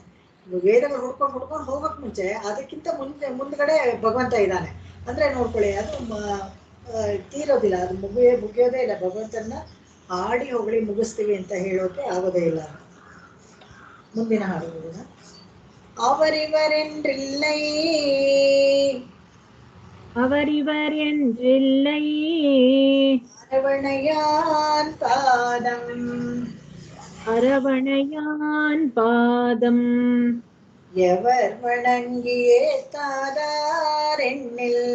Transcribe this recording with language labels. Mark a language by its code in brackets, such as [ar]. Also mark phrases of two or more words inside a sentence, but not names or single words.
[kn] ವೇದಗಳು ಹುಡ್ಕೊಂಡು ಹೋಗೋಕ್ ಮುಂಚೆ ಅದಕ್ಕಿಂತ ಮುಂದ್ಗಡೆ ಭಗವಂತ ಇದ್ದಾನೆ ಅಂದ್ರೆ ನೋಡ್ಕೊಳ್ಳಿ, ಅದು ತೀರೋದಿಲ್ಲ, ಅದು ಮುಗಿಯೋದೇ ಇಲ್ಲ. ಭಗವಂತನ ಹಾಡಿ ಹೊಗಳಿ ಮುಗಿಸ್ತೀವಿ ಅಂತ ಹೇಳೋಕೆ ಆಗೋದೇ ಇಲ್ಲ. ಮುಂದಿನ ಹಾಡು ನೋಡೋಣ. [ta] அவரிவரென்றில்லை அவரிவரென்றில்லை அரவணையான் பாதம் அரவணையான் பாதம் எவர் வணங்கியே தாதார் எண்ணில்